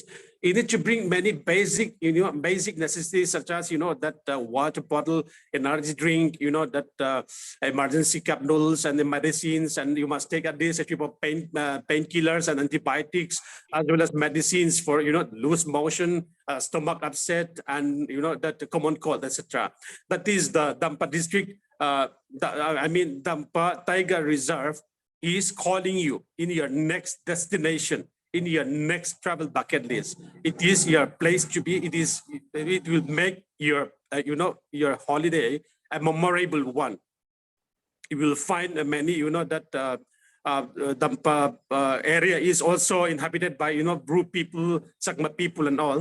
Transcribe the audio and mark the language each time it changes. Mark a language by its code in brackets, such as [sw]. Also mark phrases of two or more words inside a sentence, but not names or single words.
[en] You need to bring many basic necessities such as, that water bottle, energy drink, that emergency cup noodles and the medicines, and you must take at least a type of painkillers and antibiotics, as well as medicines for, loose motion, stomach upset, and, that common cold, etc. That is the Dampa district. Dampa Tiger Reserve is calling you in your next destination, in your next travel bucket list. It is your place to be. It will make your your holiday a memorable one. You will find many, that Dampa area is also inhabited by Bru people, Sakma people, and all.